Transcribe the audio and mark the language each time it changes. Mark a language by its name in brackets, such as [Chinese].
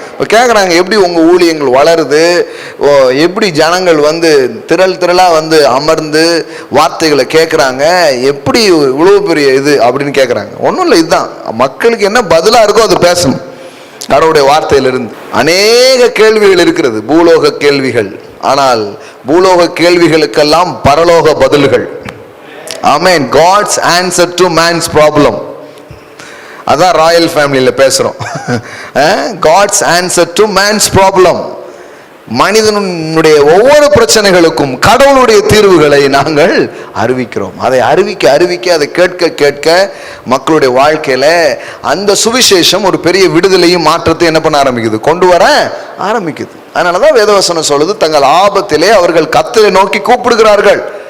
[Tamil] இப்போ கேட்குறாங்க, எப்படி உங்க ஊழியங்கள் வளருது, எப்படி ஜனங்கள் வந்து திரளா வந்து அமர்ந்து வார்த்தைகளை கேட்குறாங்க, எப்படி இவ்வளவு பெரிய இது அப்படின்னு கேட்குறாங்க. ஒன்றும் இல்லை, இதுதான் மக்களுக்கு என்ன பதிலா இருக்கோ அது பேசணும் கடவுளுடைய வார்த்தையிலிருந்து. அநேக கேள்விகள் இருக்கிறது, பூலோக கேள்விகள். ஆனால் பூலோக கேள்விகளுக்கெல்லாம் பரலோக பதில்கள். ஆமென். [English] God's answer to man's problem. [Tamil] அதான் ராயல் ஃபேமிலியில பேசுறோம். [English] God's answer to man's problem. [Tamil] மனிதனுடைய ஒவ்வொரு பிரச்சனைகளுக்கும் கடவுளுடைய தீர்வுகளை நாங்கள் அறிவிக்கிறோம். அதை அறிவிக்க அதை கேட்க மக்களுடைய வாழ்க்கையில அந்த சுவிசேஷம் ஒரு பெரிய விடுதலையும் மாற்றத்தை என்ன பண்ண ஆரம்பிக்குது, கொண்டு வர ஆரம்பிக்குது. அதனாலதான் வேதவசனம் சொல்லுது, தங்கள் ஆபத்திலே அவர்கள் கர்த்தரை நோக்கி கூப்பிடுகிறார்கள்.